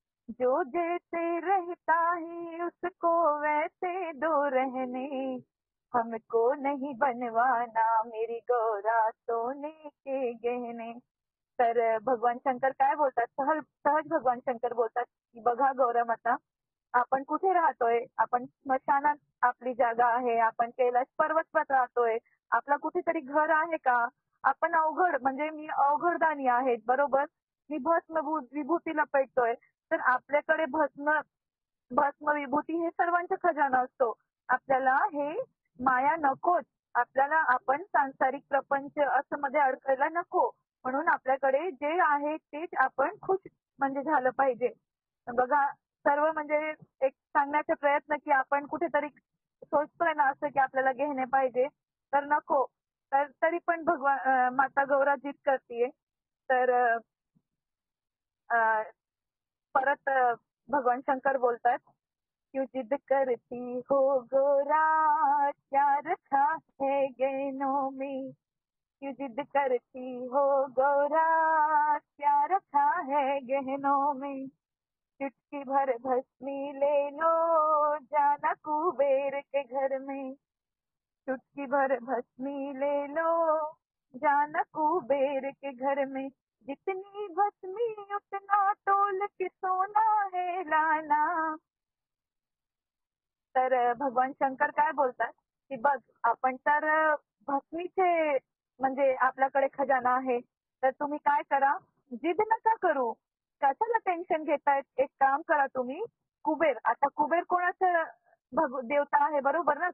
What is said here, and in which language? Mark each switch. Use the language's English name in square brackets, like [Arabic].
[Hindi] जो जैसे रहता है उसको वैसे दो रहने, हमको नहीं बनवाना मेरी गौरा सोने के गहने. [Marathi] तर भगवान शंकर काय बोलतात, सहज सहज भगवान शंकर बोलतात की बघा गौरा माता, आपण कुठे राहतोय, आपण स्मशानात आपली जागा आहे, आपण कैलाश पर्वतात राहतोय, आपला कुठेतरी घर आहे का. आपण अवघड म्हणजे मी अवघडदानी आहेत बरोबर, मी भस्म विभूतीला पेटतोय. तर आपल्याकडे भस्म भस्म विभूती हे सर्वांचा खजाना असतो. आपल्याला हे माया नकोच. आपल्याला आपण सांसारिक प्रपंच असं मध्ये अडकायला नको. म्हणून आपल्याकडे जे आहे तेच आपण खुश म्हणजे झालं पाहिजे. बघा, सर्व म्हणजे एक सांगण्याचा प्रयत्न की आपण कुठेतरी सोचतोय ना असं की आपल्याला घेणे पाहिजे, तर नको. तर तरी पण भगवान माता गौरा जिद करतीये. तर परत भगवान शंकर बोलतात, [Hindi] क्यों जिद करती हो गोरा, क्या रखा है गहनों में. क्यों जिद करती हो गोरा, क्या रखा है गहनों में. चुटकी भर भस्मी ले लो, जाना कुबेर के घर में. चुटकी भर भस्मी ले लो, जाना कुबेर के घर में. जितनी भस्मी उतना तोल के सोना है लाना. [Marathi] तर भगवान शंकर काय बोलतात की बघ, आपण तर भस्मीचे म्हणजे आपल्याकडे खजाना आहे. तर तुम्ही काय करा, जिद नका करू. कशाला टेन्शन घेतायत? एक काम करा तुम्ही. कुबेर, आता कुबेर कोणाचं देवता आहे बरोबर ना?